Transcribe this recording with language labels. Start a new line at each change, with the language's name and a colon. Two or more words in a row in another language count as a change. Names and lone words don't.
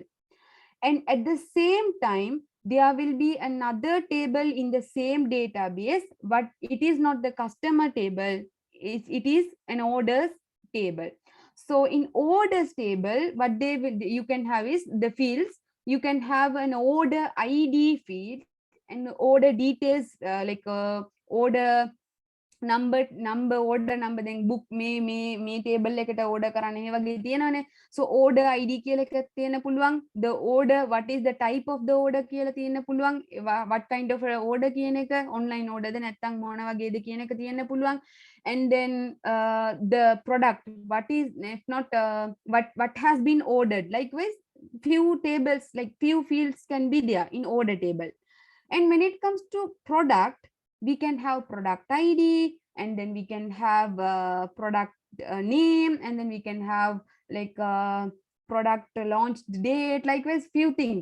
English: And at the same time, there will be another table in the same database, but it is not the customer table, it is an orders table. So in orders table, what you can have is the fields. You can have an order ID field and order details like order number order number, then book me table
Sinhala: එකට order කරන්න ඒ වගේ තියෙනවානේ.
English: so order ID
Sinhala: කියලා එකක් තියෙන්න පුළුවන්.
English: the order, what is the type of the order
Sinhala: කියලා තියෙන්න පුළුවන්.
English: what kind of order
Sinhala: කියන එක,
English: online order
Sinhala: ද නැත්නම් මොන වගේද කියන එක තියෙන්න පුළුවන්.
English: and then the product, what is, if not what has been ordered. Likewise, few tables, like few fields can be there in order table. And when it comes to product, we can have product ID, and then we can have product name, and then we can have like product launch date, likewise few things.